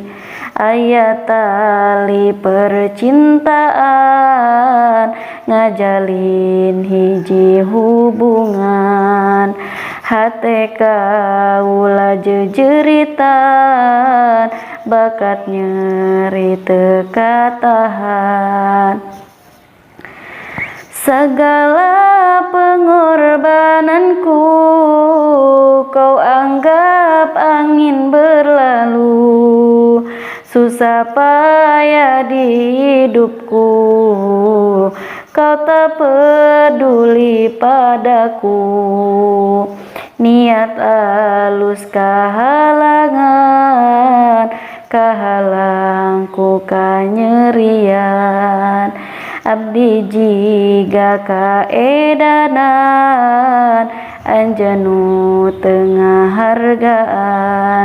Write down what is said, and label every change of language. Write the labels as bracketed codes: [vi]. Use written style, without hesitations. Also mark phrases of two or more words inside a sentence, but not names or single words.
[su] Aya tali percintaan ngajalin hiji hubungan, hate kaula jeujeritan bakat nyeri teu katahan. [id] Segala pengorbananku kau anggap angin berlalu, susah payah di hidupku kau tak peduli padaku. [su] Niat alus kahalangan, kahalangku kanyerian, abdi jiga kaedanan anjeun nu tengah hargaan.